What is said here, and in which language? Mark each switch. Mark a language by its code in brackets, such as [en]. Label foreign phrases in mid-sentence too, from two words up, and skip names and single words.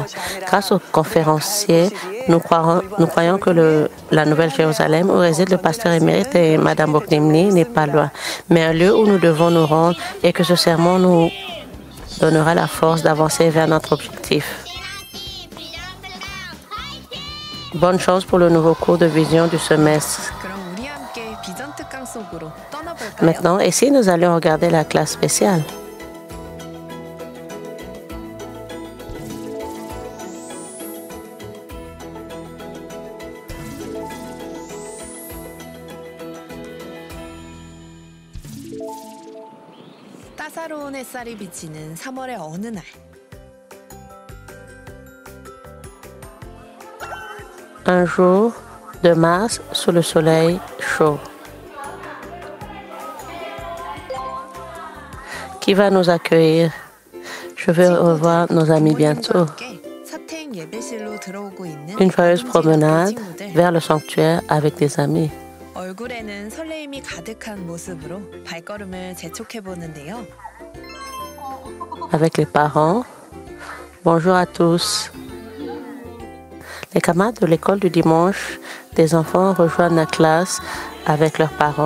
[fr] Grâce aux conférenciers, nous croyons que la Nouvelle-Jérusalem, où réside le pasteur émérite et Mme Bokdimni, n'est pas loin, mais un lieu où nous devons nous rendre et que ce sermon nous donnera la force d'avancer vers notre objectif. Bonne chance pour le nouveau cours de vision du semestre. Maintenant, et si nous allions regarder la classe spéciale? [ko] 따사로운 햇살이 비치는 3월의 어느 날. [fr] Un jour de mars sous le soleil chaud. Qui va nous accueillir? Je vais revoir nos amis bientôt. Une joyeuse promenade vers le sanctuaire avec des amis. [ko] 얼굴에는 설레임이 가득한 모습으로 발걸음을 재촉해 보는데요. [fr] Avec les parents. Bonjour à tous. Les camarades de l'école du dimanche des enfants rejoignent la classe avec leurs parents.